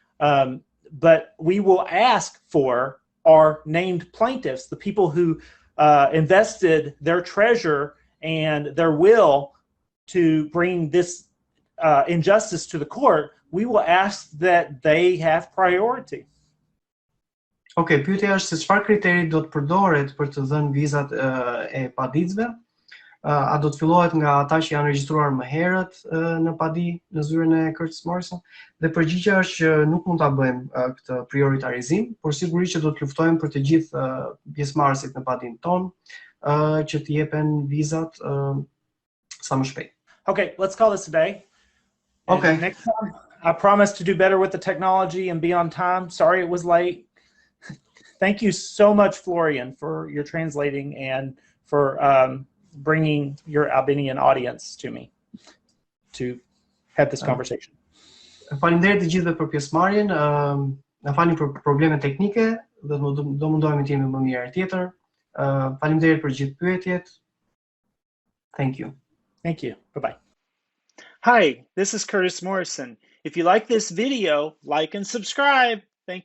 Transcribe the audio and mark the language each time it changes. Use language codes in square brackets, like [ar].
[en] But we will ask for our named plaintiffs, the people who invested their treasure and their will to bring this injustice to the court. We will ask that they have priority. [sq] Okay, pyetja është se çfarë kriteri do të përdoret për të dhënë vizat e paditësve? A do të fillohet nga ata që janë regjistruar më herët në padi në zyrën e Curtis Morrison? Dhe përgjigjja është që nuk mund ta bëjmë këtë prioritarizim, por sigurisht që do të luftojmë për të gjithë pjesëmarrësit në padin ton që të jepen vizat sa më shpejt. [en] Okay, let's call this a day. Okay. And next time, I promise to do better with the technology and be on time. Sorry it was late. Thank you so much, Florian, for your translating and for bringing your Albanian audience to me to have this conversation. [sq] Faleminderit të gjithëve për pjesëmarrjen. Na falni për problemet teknike, do mundohemi të jemi më mirë herë tjetër. Faleminderit për gjithë pyetjet. [en] Thank you. Thank you. Bye-bye. Hi, this is Curtis Morrison. If you like this video, like and subscribe. Thank you.